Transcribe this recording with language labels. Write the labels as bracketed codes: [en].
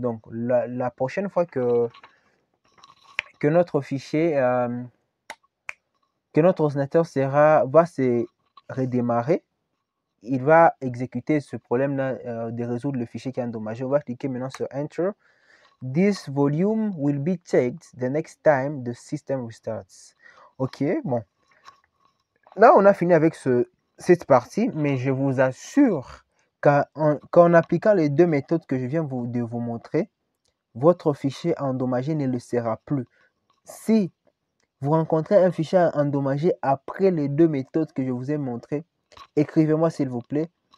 [fr] Donc, la prochaine fois que notre fichier, que notre ordinateur va se redémarrer, il va exécuter ce problème-là de résoudre le fichier qui est endommagé. On va cliquer maintenant sur Enter. [en] This volume will be checked the next time the system restarts. [fr] Ok, bon. Là, on a fini avec cette partie, mais je vous assure qu'en appliquant les deux méthodes que je viens de vous montrer, votre fichier endommagé ne le sera plus. Si vous rencontrez un fichier endommagé après les deux méthodes que je vous ai montrées, écrivez-moi s'il vous plaît.